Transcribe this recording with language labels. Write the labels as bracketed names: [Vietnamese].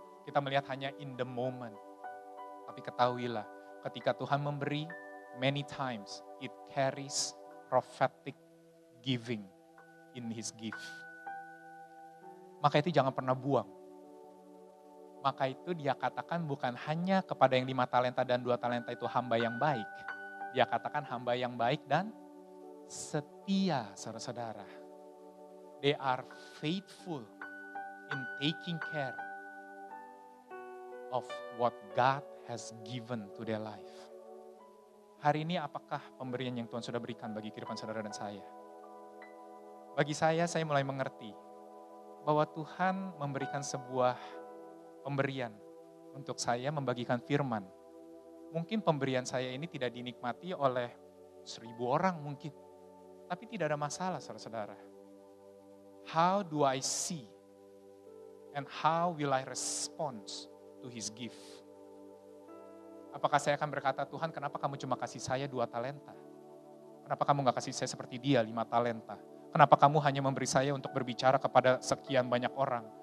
[Indonesian] Kita melihat hanya [English] in the moment. [Indonesian] Tapi ketahuilah, ketika Tuhan memberi, [English] many times it carries prophetic giving in His gift. [Indonesian] Maka itu jangan pernah buang. Maka itu dia katakan bukan hanya kepada yang 5 talenta dan 2 talenta itu hamba yang baik. Dia katakan hamba yang baik dan setia, saudara-saudara. [English] They are faithful in taking care of what God has given to their life. [Indonesian] Hari ini apakah pemberian yang Tuhan sudah berikan bagi kehidupan saudara dan saya? Bagi saya mulai mengerti bahwa Tuhan memberikan sebuah pemberian untuk saya membagikan firman. Mungkin pemberian saya ini tidak dinikmati oleh 1000 orang mungkin. Tapi tidak ada masalah, saudara-saudara. [English] How do I see and how will I respond to His gift? [Indonesian] Apakah saya akan berkata, Tuhan kenapa kamu cuma kasih saya 2 talenta? Kenapa kamu gak kasih saya seperti dia 5 talenta? Kenapa kamu hanya memberi saya untuk berbicara kepada sekian banyak orang?